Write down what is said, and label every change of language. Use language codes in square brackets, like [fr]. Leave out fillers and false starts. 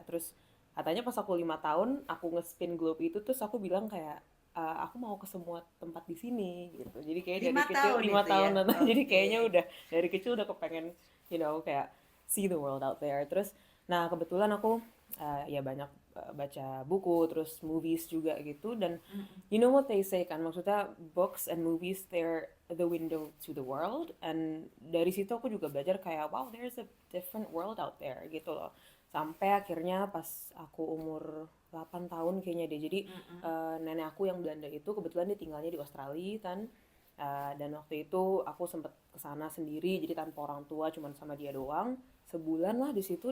[id] Terus katanya pas aku 5 tahun aku nge-spin globe itu, terus aku bilang kayak aku mau ke semua tempat di sini gitu. Jadi kayak dari kecil 5 tahun ya? Jadi kayaknya udah dari kecil udah kepengen kayak [en] see the world out there. [id] Terus, nah kebetulan aku ya banyak baca buku, terus movies juga gitu. Dan [en] you know what they say [id] kan, maksudnya [en] books and movies they're the window to the world. And [id] dari situ aku juga belajar kayak [en] wow there's a different world out there [id] gitu loh. Sampai akhirnya pas aku umur 8 tahun kayaknya deh. Jadi nenek aku yang Belanda itu kebetulan dia tinggalnya di Australia kan. Dan waktu itu aku sempet kesana sendiri jadi tanpa orang tua cuman sama dia doang sebulan lah di situ.